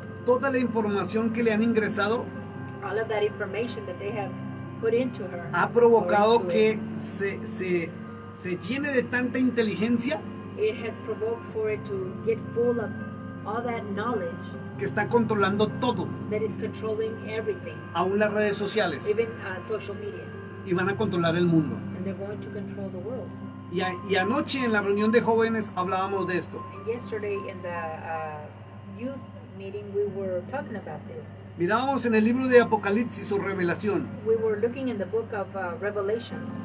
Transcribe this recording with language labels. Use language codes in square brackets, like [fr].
[es] Toda la información que le han ingresado [en] All of that information that they have put into her [es] ha provocado [en] or into [es] que [en] it, [es] se llene de tanta inteligencia [en] it has provoked for it to get full of all that knowledge [es] que está controlando todo, [en] that is controlling everything, [es] aún las redes sociales, [en] even social media, [es] y van a controlar el mundo. [en] and they're going to control the world. [es] Y anoche en la reunión de jóvenes hablábamos de esto. [en] And yesterday in the youth meeting we were talking about this. [es] Mirábamos en el libro de Apocalipsis o Revelación, [en] We were looking in the book of Revelations,